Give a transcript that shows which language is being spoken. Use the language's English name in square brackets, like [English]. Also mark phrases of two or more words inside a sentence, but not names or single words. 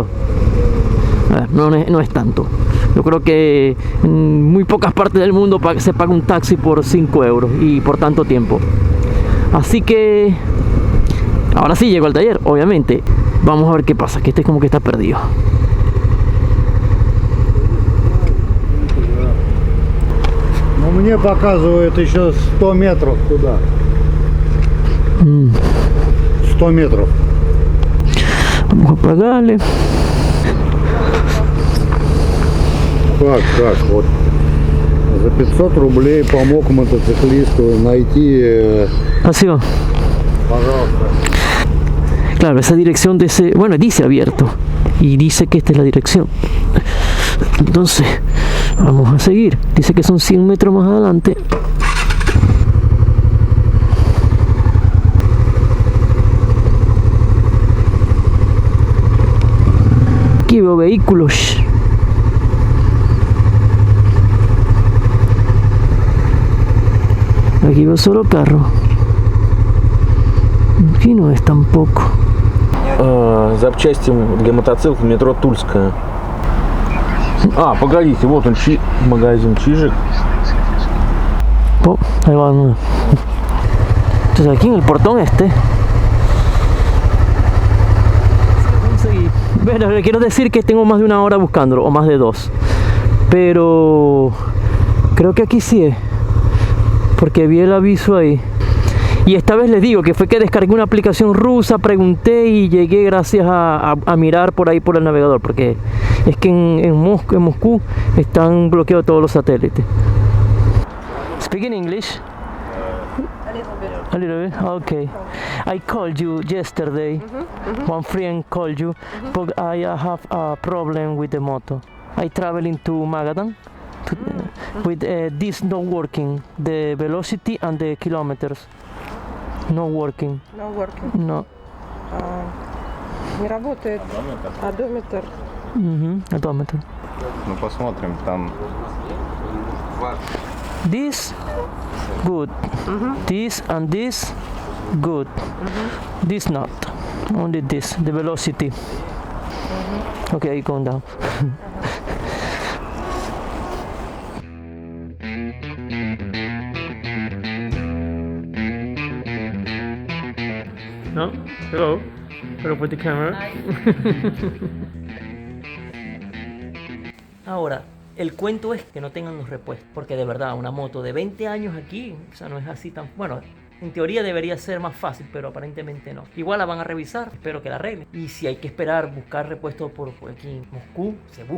[Spanish] A ver, no es tanto. Yo creo que en muy pocas partes del mundo se paga un taxi por 5 euros y por tanto tiempo. Así que ahora sí llego al taller, obviamente. Vamos a ver qué pasa, que este como que está perdido. [Russian] Но мне показывает еще 100 метров туда. 100 метров. [Spanish] Vamos a pagarle. [Russian] Как? Вот за 500 рублей помог мотоциклисту найти, [Spanish] Así va. [Russian] пожалуйста. [Spanish] Claro, esa dirección de ese... Bueno, dice abierto. Y dice que esta es la dirección. Entonces, vamos a seguir. Dice que son 100 metros más adelante. Aquí veo vehículos. Aquí veo solo carro. Aquí no es tampoco. [Russian] Запчасти для мотоциклов метро Тульская. А, погодите, вот он, магазин Чижик. [Spanish] Oh, ahí va uno. Entonces aquí en el portón este. Conseguí. Bueno, le quiero decir que tengo más de 1 hora buscándolo, o más de 2. Pero creo que aquí sí es. Porque vi el aviso ahí. Y esta vez les digo que fue que descargué una aplicación rusa, pregunté y llegué gracias a mirar por ahí por el navegador. Porque es que en Moscú están bloqueados todos los satélites. [English] Speaking English? A little bit. Okay. I called you yesterday. One friend called you, but I have a problem with the moto. I traveling to Magadan. With this not working, the velocity and the kilometers. Not working. No working. No. [Russian] Не работает одометр. [English] Odometer. [Russian] Ну посмотрим, там. [English] This good. This and this good. This not. Only this. The velocity. Okay, going down. No? Hello? Hello, put the camera. [Spanish] Ahora, el cuento es que no tengan los repuestos, porque de verdad, una moto de 20 años aquí, o sea, no es así tan... Bueno, en teoría debería ser más fácil, pero aparentemente no. Igual la van a revisar, espero que la arreglen. Y si hay que esperar, buscar repuestos por aquí en Moscú, se buscan.